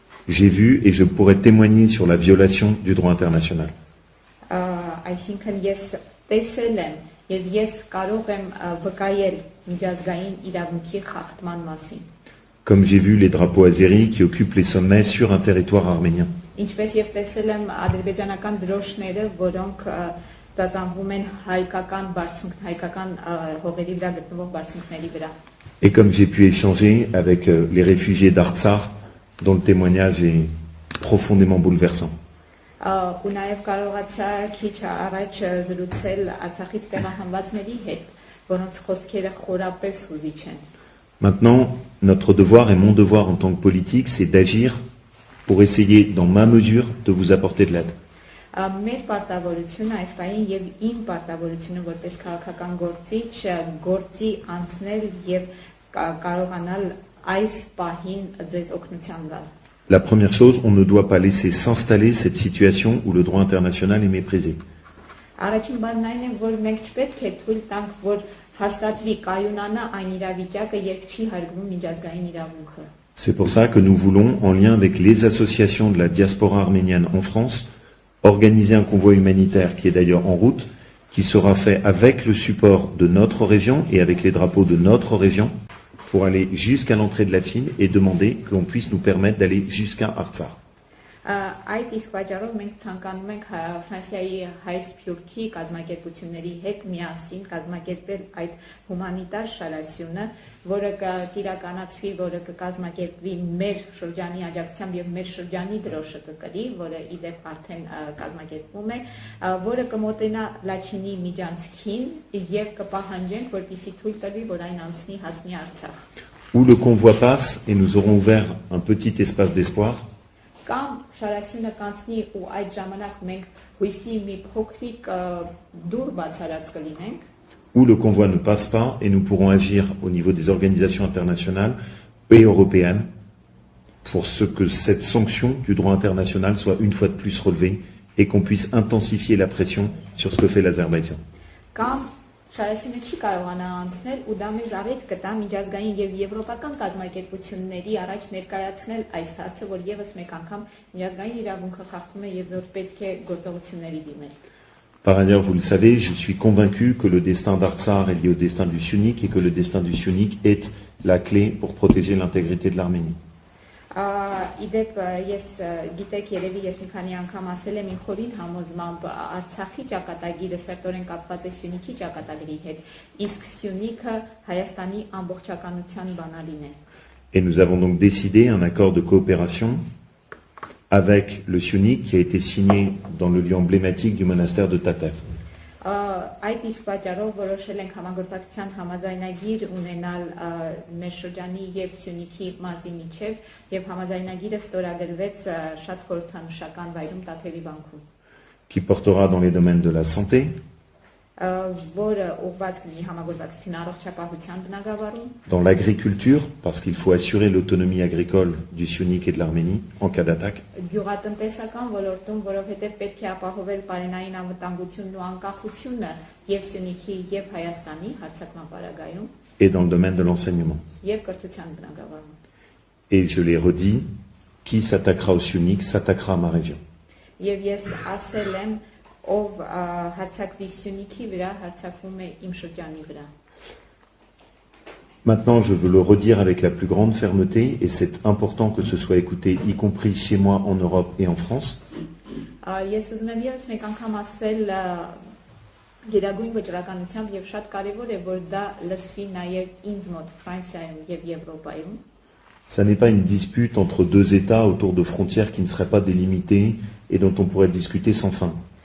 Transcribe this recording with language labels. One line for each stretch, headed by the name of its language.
French: J'ai vu et je pourrais témoigner sur la violation du droit international.
Armenian: Այսինքն ես տեսել եմ եւ ես կարող եմ վկայել միջազգային իրավունքի խախտման մասին։
French: Comme j'ai vu les drapeaux azéris qui occupent les sommets sur un territoire arménien.
Armenian: Ինչպես եւ տեսել եմ ադրբեջանական դրոշները, որոնք ծածանվում են հայկական հողերի վրա գտնվող բարձունքների վրա։
French: Et comme j'ai pu échanger avec les réfugiés d'Artsakh, dont le témoignage est profondément bouleversant.
Armenian: Ու նաեւ կարողացա քիչ առաջ զրուցել Արցախից տեղահանվածների հետ, որոնց խոսքերը խորապես հուզիչ են։
French: Maintenant, notre devoir et mon devoir en tant que politique, c'est d'agir pour essayer, dans ma mesure, de vous apporter de l'aide.
Armenian: Մեր պարտավորությունը այս պահին եւ իմ պարտավորությունը որպես քաղաքական գործի անցնել եւ կարողանալ այս պահին ձեզ օգնության գալ։
French: La première chose, on ne doit pas laisser s'installer cette situation où le droit international est méprisé.
Armenian: Առաջին բանն այն է, որ մենք չպետք է թույլ տանք, որ հաստատվի կայունանա այն իրավիճակը, երբ չի հարգվում միջազգային իրավունքը։
French: C'est pour ça que nous voulons, en lien avec les associations de la diaspora arménienne en France, organiser un convoi humanitaire qui est d'ailleurs en route, qui sera fait avec le support de notre région et avec les drapeaux de notre région pour aller jusqu'à l'entrée de la Chine et demander qu'on puisse nous permettre d'aller jusqu'à Artsakh.
Armenian: Այդ իսկ պատճառով մենք ցանկանում ենք Ֆրանսիայի հայ սփյուռքի կազմակերպությունների հետ միասին կազմակերպել այդ հումանիտար շարասյունը, որը կիրականացվի, որը կկազմակերպվի մեր շրջանի աջակցությամբ եւ մեր շրջանի դրոշը կկրի, որը իդեպ արդեն կազմակերպվում է, որը կմոտենա Լաչինի միջանցքին եւ կպահանջենք, որպեսզի թույլ տվի, որ այն անցնի հասնի Արցախ։
French: Où le convoi passe et nous aurons ouvert un petit espace d'espoir.
Armenian: Կամ շարասյունը կանցնի ու այդ ժամանակ մենք հույսի մի փոքրիկ դուռ բացարած կլինենք,
French: où le convoi ne passe pas et nous pourrons agir au niveau des organisations internationales et européennes pour ce que cette sanction du droit international soit une fois de plus relevée et qu'on puisse intensifier la pression sur ce que fait l'Azerbaïdjan.
Armenian: Կամ շարասյունը չի կարողանա անցնել ու դա մեզ առիթ կտա միջազգային եւ եվրոպական կազմակերպությունների առաջ ներկայացնել այս հարցը, որ եւս մեկ անգամ միջազգային իրավունքը խախտում է եւ որ պետք է գործողությունների դիմել։
French: Par ailleurs, vous le savez, je suis convaincu que le destin d'Artsakh est lié au destin du Syunik et que le destin du Syunik est la clé pour protéger l'intégrité de l'Arménie.
Armenian: Իդեպ ես գիտեք երևի ես մի քանի անգամ ասել եմ իմ խորին համոզմամբ Արցախի ճակատագիրը սերտորեն կապված է Սյունիքի ճակատագրի հետ, իսկ Սյունիքը Հայաստանի ամբողջականության բանալին է։
French: Et nous avons donc décidé un accord de coopération avec le Syunik qui a été signé dans le lieu emblématique du monastère de Tatev.
Armenian: Այդ իսկ պատճառով որոշել ենք համագործակցության համաձայնագիր ունենալ մեր շրջանի եւ Սյունիքի մարզի միջև եւ համաձայնագիրը ստորագրվեց շատ խորհրդանշական վայրում Տաթևի բանկում,
French: qui portera dans les domaines de la santé,
Armenian: որը ուղղված կլինի համագործակցության առողջապահության բնագավառում,
French: dans l'agriculture, parce qu'il faut assurer l'autonomie agricole du Syunik et de l'Arménie en cas d'attaque,
Armenian: գյուղատնտեսական ոլորտում, որովհետեւ պետք է ապահովել պարենային անվտանգությունն ու անկախությունը եւ Սյունիքի եւ Հայաստանի հարձակման պարագայում,
French: et dans le domaine de l'enseignement.
Armenian: եւ կրթության բնագավառում։
French: Et je l'ai redit, qui s'attaquera au Syunik s'attaquera à ma région.
Armenian: Եվ ես ասել եմ, ով հարձակվի Սյունիքի վրա, հարձակվում է իմ շրջանի վրա։
French: Maintenant, je veux le redire avec la plus grande fermeté, et c'est important que ce soit écouté, y compris chez moi en Europe et en France.
Armenian: Ես ուզում եմ ևս մեկ անգամ ասել գերագույն վճռականությամբ եւ շատ կարեւոր է, որ դա լսվի նաեւ ինձ մոտ Ֆրանսիայում եւ Եվրոպայում։
French: Ça n'est pas une dispute entre deux États autour de frontières qui ne seraient pas délimitées et dont on pourrait discuter sans fin.